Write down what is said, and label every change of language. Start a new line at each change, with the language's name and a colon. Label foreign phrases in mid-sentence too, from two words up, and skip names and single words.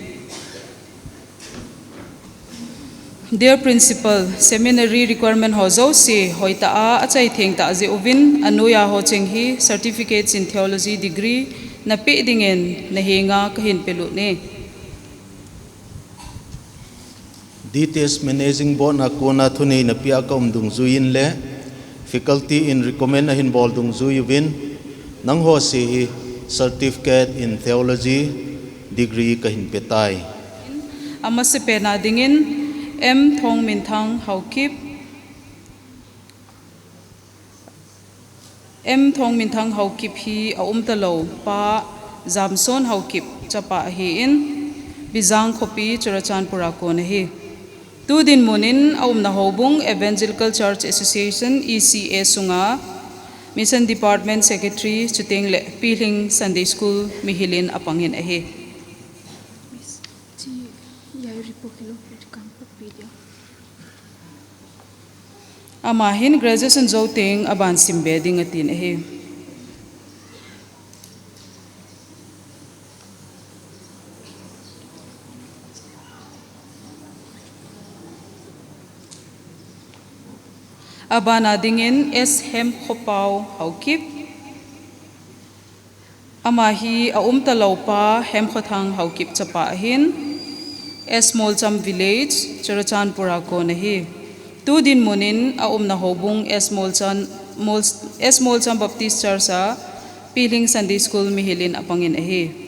English: Dear Principal,
Thado Chin: seminary requirement ho zo si hoita a achai theng ta je uvin anuya ho cheng hi
English: certificates in theology degree
Thado Chin: na pe dingen na hinga kahin pelu ne. DTS Managing Board na kuna thuni na pia ka dung zuin le faculty in recommend na hin bol dung zuyuin nang ho si
English: certificate in theology degree
Thado Chin: kahin petai. Ama se pe na dingin M Thong Min Thang Haukip M Thong Min Thang Haukip hi talo pa Zamson Haukip chapa hi in Bizang Khopi Churachan Purako na hi tu din munin na hobung Evangelical Church Association ECA sunga
English: Mission Department Secretary
Thado Chin: chuting le Piling
English: Sunday School
Thado Chin: Mihilin apangin ahi amahin graduation zoting aban simbeding atin ahi abana dingin S Hem Khopau Haukip amahi talaupa Hem Khothang Haukip chapa ahin S Molcham Village Churachan Purako nahi tu din munin na hobung S Molcham Baptist Church sa Piling
English: Sunday School
Thado Chin: Mihilin apangin ahi